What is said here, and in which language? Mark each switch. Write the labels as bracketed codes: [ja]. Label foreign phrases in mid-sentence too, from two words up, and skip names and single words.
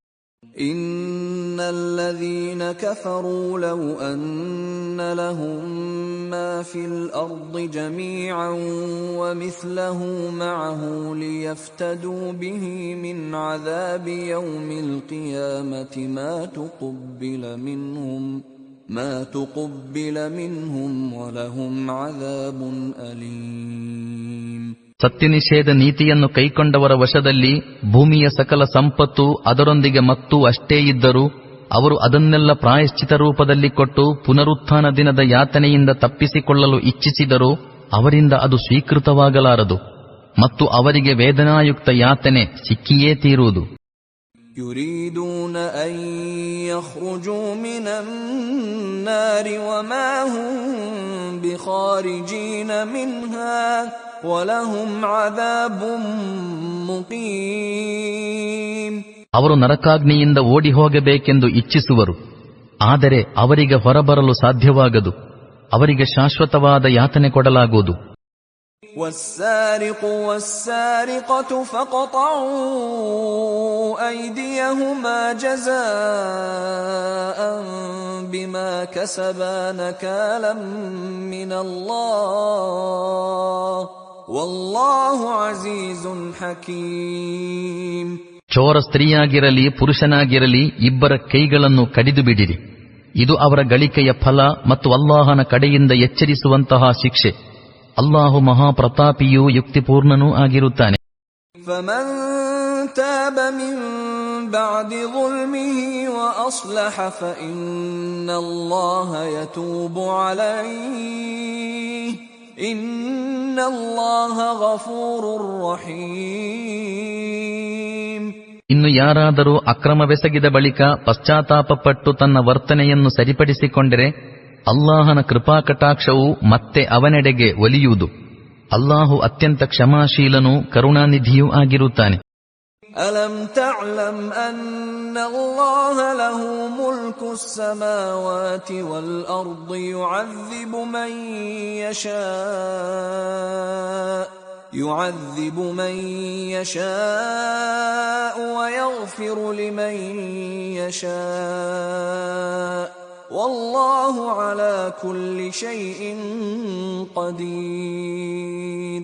[ar] إن الذين كفروا لو أن لهم ما في الأرض جميعا ومثله معه ليفتدوا به من عذاب يوم القيامة ما تقبل منهم ولهم عذاب أليم. [kn] ಸತ್ಯನಿಷೇಧ ನೀತಿಯನ್ನು ಕೈಕೊಂಡವರ ವಶದಲ್ಲಿ ಭೂಮಿಯ ಸಕಲ ಸಂಪತ್ತು ಅದರೊಂದಿಗೆ ಮತ್ತೂ ಅಷ್ಟೇ ಇದ್ದರೂ ಅವರು ಅದನ್ನೆಲ್ಲ ಪ್ರಾಯಶ್ಚಿತ ರೂಪದಲ್ಲಿ ಕೊಟ್ಟು ಪುನರುತ್ಥಾನ ದಿನದ ಯಾತನೆಯಿಂದ ತಪ್ಪಿಸಿಕೊಳ್ಳಲು ಇಚ್ಛಿಸಿದರೂ ಅವರಿಂದ ಅದು ಸ್ವೀಕೃತವಾಗಲಾರದು ಮತ್ತು ಅವರಿಗೆ ವೇದನಾಯುಕ್ತ ಯಾತನೆ ಸಿಕ್ಕಿಯೇ ತೀರುವುದು. [ar] يريدون أن يخرجوا من النار وما هم بخارجين منها ولهم عذاب مقيم. [kn] ಅವರು ನರಕಾಗ್ನಿಯಿಂದ ಓಡಿ ಹೋಗಬೇಕೆಂದು ಇಚ್ಛಿಸುವರು, ಆದರೆ ಅವರಿಗೆ ಹೊರಬರಲು ಸಾಧ್ಯವಾಗದು, ಅವರಿಗೆ ಶಾಶ್ವತವಾದ ಯಾತನೆ ಕೊಡಲಾಗುವುದು. [ar] والسارق والسارقة فاقطعوا أيديهما جزاء بما كسبا نكالا من الله والله عزيز حكيم. [kn] ಚೋರ ಸ್ತ್ರೀಯಾಗಿರಲಿ ಪುರುಷನಾಗಿರಲಿ ಇಬ್ಬರ ಕೈಗಳನ್ನು ಕಡಿದು ಬಿಡಿರಿ, ಇದು ಅವರ ಗಳಿಕೆಯ ಫಲ ಮತ್ತು ಅಲ್ಲಾಹನ ಕಡೆಯಿಂದ ಎಚ್ಚರಿಸುವಂತಹ ಶಿಕ್ಷೆ. ಅಲ್ಲಾಹು ಮಹಾಪ್ರತಾಪಿಯೂ ಯುಕ್ತಿಪೂರ್ಣನೂ ಆಗಿರುತ್ತಾನೆ. [ar] فمن تاب من بعد ظلمه وأصلح فإن الله يتوب عليه إن الله غفور رحيم. [kn] ಇನ್ನು ಯಾರಾದರೂ ಅಕ್ರಮವೆಸಗಿದ ಬಳಿಕ ಪಶ್ಚಾತ್ತಾಪಪಟ್ಟು ತನ್ನ ವರ್ತನೆಯನ್ನು ಸರಿಪಡಿಸಿಕೊಂಡರೆ ಅಲ್ಲಾಹನ ಕೃಪಾಕಟಾಕ್ಷವು ಮತ್ತೆ ಅವನೆಡೆಗೆ ಒಲಿಯುವುದು. ಅಲ್ಲಾಹು ಅತ್ಯಂತ ಕ್ಷಮಾಶೀಲನೂ ಕರುಣಾನಿಧಿಯೂ ಆಗಿರುತ್ತಾನೆ. [ar] ألم تعلم أن الله له ملك السماوات والأرض يعذب من يشاء ويغفر لمن يشاء والله على كل شيء قدير.